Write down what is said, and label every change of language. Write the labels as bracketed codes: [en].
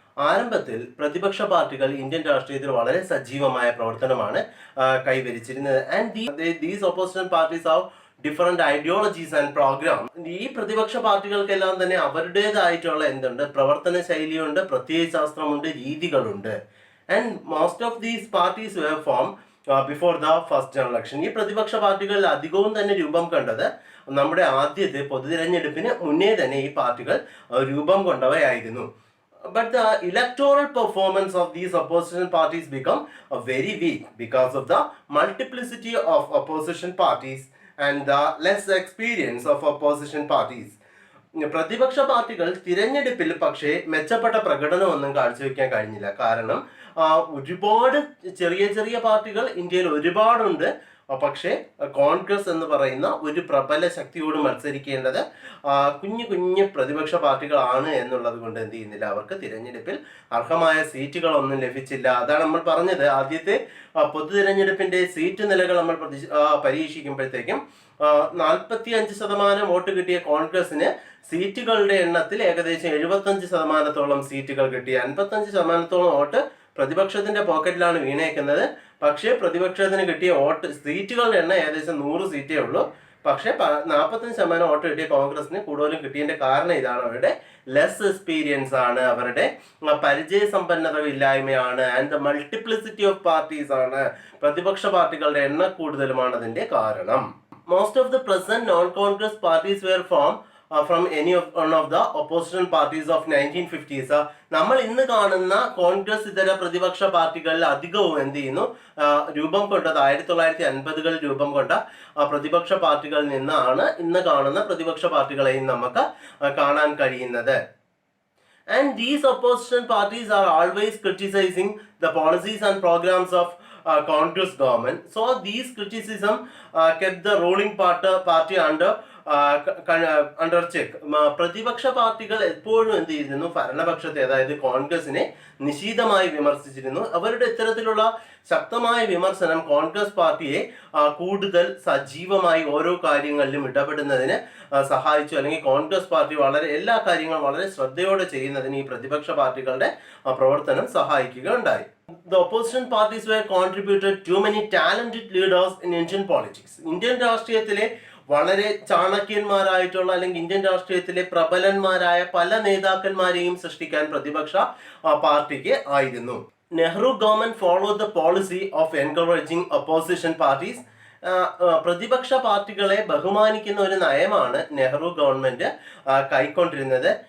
[ml] ആരംഭത്തിൽ പ്രതിപക്ഷ പാർട്ടികൾ ഇന്ത്യൻ രാഷ്ട്രീയത്തിൽ വളരെ സജീവമായ പ്രവർത്തനമാണ് കൈവരിച്ചിരുന്നത്. [en] And these opposition parties have different ideologies and programme. [ml] ഈ പ്രതിപക്ഷ പാർട്ടികൾക്കെല്ലാം തന്നെ അവരുടേതായിട്ടുള്ള എന്തുണ്ട്, പ്രവർത്തന ശൈലിയുണ്ട്, പ്രത്യയശാസ്ത്രമുണ്ട്, രീതികളുണ്ട്. [en] And most of these parties were formed before the first general election. [ml] ഈ പ്രതിപക്ഷ പാർട്ടികളിൽ അധികവും തന്നെ രൂപം കണ്ടത് നമ്മുടെ ആദ്യത്തെ പൊതുതിരഞ്ഞെടുപ്പിന് മുന്നേ തന്നെ ഈ പാർട്ടികൾ രൂപം കൊണ്ടവയായിരുന്നു. [en] But the electoral performance of these opposition parties become very weak because of the multiplicity of opposition parties and the less experience of opposition parties. [ml] പ്രതിപക്ഷ പാർട്ടികൾ തിരഞ്ഞെടുപ്പിൽ പക്ഷേ മെച്ചപ്പെട്ട പ്രകടനമൊന്നും കാഴ്ചവെക്കാൻ കഴിഞ്ഞില്ല. കാരണം ഒരുപാട് ചെറിയ ചെറിയ പാർട്ടികൾ ഇന്ത്യയിൽ ഒരുപാടുണ്ട്. പക്ഷേ കോൺഗ്രസ് എന്ന് പറയുന്ന ഒരു പ്രബല ശക്തിയോട് മത്സരിക്കേണ്ടത് കുഞ്ഞു കുഞ്ഞു പ്രതിപക്ഷ പാർട്ടികളാണ് എന്നുള്ളത് കൊണ്ട് എന്ത് ചെയ്യുന്നില്ല, അവർക്ക് തിരഞ്ഞെടുപ്പിൽ അർഹമായ സീറ്റുകളൊന്നും ലഭിച്ചില്ല. അതാണ് നമ്മൾ പറഞ്ഞത്. ആദ്യത്തെ പൊതു തിരഞ്ഞെടുപ്പിന്റെ സീറ്റ് നിലകൾ നമ്മൾ പരീക്ഷിക്കുമ്പോഴത്തേക്കും 45% വോട്ട് കിട്ടിയ കോൺഗ്രസിന് സീറ്റുകളുടെ എണ്ണത്തിൽ ഏകദേശം 75% സീറ്റുകൾ കിട്ടി. 55% വോട്ട് പ്രതിപക്ഷത്തിന്റെ പോക്കറ്റിലാണ് വീണേക്കുന്നത്. പക്ഷേ പ്രതിപക്ഷത്തിന് കിട്ടിയ സീറ്റുകളുടെ എണ്ണം ഏകദേശം 100 സീറ്റേ ഉള്ളൂ. പക്ഷേ 45% വോട്ട് കിട്ടിയ കോൺഗ്രസിന് കൂടുതലും കിട്ടിയതിന്റെ കാരണം ഇതാണ്: അവരുടെ [en] less experience [ml] ആണ്, അവരുടെ പരിചയസമ്പന്നത ഇല്ലായ്മയാണ്, [en] and the multiplicity of parties [ml] ആണ്. പ്രതിപക്ഷ പാർട്ടികളുടെ എണ്ണം കൂടുതലുമാണ് അതിന്റെ കാരണം. [en] Most of the present non-Congress parties were formed from one of the opposition parties of 1950s. [ml] നമ്മൾ ഇന്ന് കാണുന്ന കോൺഗ്രസ് ഇതര പ്രതിപക്ഷ പാർട്ടികളിൽ അധികവും എന്ത് ചെയ്യുന്നു, രൂപം കൊണ്ടത് 1950കളിൽ രൂപം കൊണ്ട പ്രതിപക്ഷ പാർട്ടികളിൽ നിന്നാണ് ഇന്ന് കാണുന്ന പ്രതിപക്ഷ പാർട്ടികളെയും നമുക്ക് കാണാൻ കഴിയുന്നത്. [en] And these opposition parties are always criticizing the policies and programs of Congress government. So these criticism kept the ruling party under check. [ml] പ്രതിപക്ഷ പാർട്ടികൾ എപ്പോഴും എന്ത് ചെയ്തിരുന്നു, ഭരണപക്ഷത്തെ അതായത് കോൺഗ്രസിനെ നിശിതമായി വിമർശിച്ചിരുന്നു. അവരുടെ ഇത്തരത്തിലുള്ള ശക്തമായ വിമർശനം കോൺഗ്രസ് പാർട്ടിയെ കൂടുതൽ സജീവമായി ഓരോ കാര്യങ്ങളിലും ഇടപെടുന്നതിന് സഹായിച്ചു. അല്ലെങ്കിൽ കോൺഗ്രസ് പാർട്ടി എല്ലാ കാര്യങ്ങളും വളരെ ശ്രദ്ധയോടെ ചെയ്യുന്നതിന് ഈ പ്രതിപക്ഷ പാർട്ടികളുടെ പ്രവർത്തനം സഹായിക്കുകയുണ്ടായി. [en] The opposition parties were contributed too many talented leaders in Indian politics. [ml] Indian രാഷ്ട്രീയത്തിലെ വളരെ ചാണക്യന്മാരായിട്ടുള്ള അല്ലെങ്കിൽ ഇന്ത്യൻ രാഷ്ട്രീയത്തിലെ പ്രബലന്മാരായ പല നേതാക്കന്മാരെയും സൃഷ്ടിക്കാൻ പ്രതിപക്ഷ പാർട്ടിക്ക് ആയിരുന്നു. [en] Nehru government followed the policy of encouraging opposition parties. [ml] പ്രതിപക്ഷ പാർട്ടികളെ ബഹുമാനിക്കുന്ന ഒരു നയമാണ് നെഹ്റു ഗവൺമെന്റ് കൈക്കൊണ്ടിരുന്നത്.